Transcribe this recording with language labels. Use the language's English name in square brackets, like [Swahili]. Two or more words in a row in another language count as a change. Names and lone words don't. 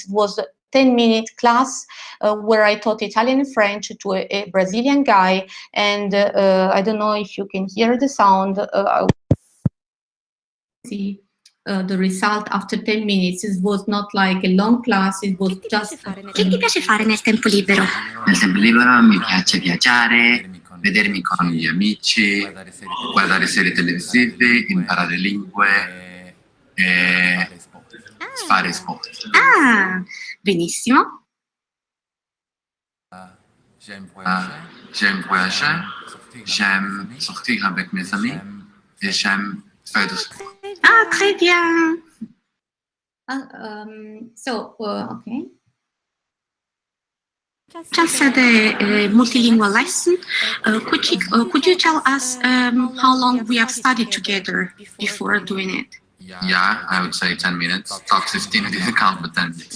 [English] It was a 10-minute class where I taught Italian and French to a Brazilian guy, and I don't know if you can hear the sound. See the result after 10 minutes. It was not like a long class, it was just... [Italian] Che ti piace fare nel tempo libero? Nel tempo libero mi piace viaggiare, vedermi con gli amici, guardare serie televisive, imparare lingue e fare sport. Ah, benissimo. [French] J'aime voyager, j'aime sortir avec mes amis et j'aime faire du sport. Ah, très bien. [English] Okay. Just said a multilingual lesson. Could you tell us how long we have studied together before doing it? Yeah, I would say 10 minutes. Top 15, I didn't count, but 10 minutes.